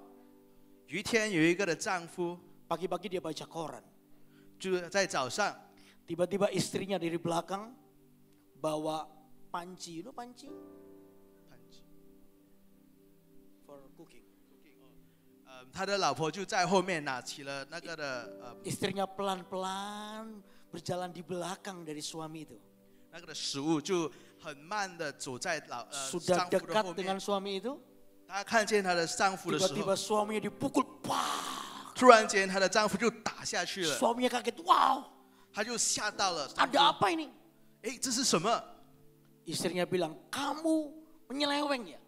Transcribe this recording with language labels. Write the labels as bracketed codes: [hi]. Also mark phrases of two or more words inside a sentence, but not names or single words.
[zh] 有一天有一个的丈夫， [id] pagi-pagi dia baca koran. [zh] 就在早上， [id] Tiba-tiba istrinya dari belakang bawa panci, [en] you know panci? For cooking. [zh] 他的老婆就在后面拿起了那个的 [id] Istrinya pelan-pelan berjalan di belakang dari suami itu. [zh] 那个的食物，就很慢的走在丈 [id] Sudah [zh] 夫的 [id] dekat [zh] 后 [id] dengan [zh] 面。 [id] suami itu, [zh] 她看见她的丈夫的时候， [id] tiba-tiba suaminya dipukul, pah! [zh] 突然间她的丈夫就打下去了， [id] Suaminya kaget, wow, [zh] 她就吓到了。 [id] ada apa ini? [zh] 哎，这是什么？ [id] Istrinya bilang, kamu menyeleweng ya?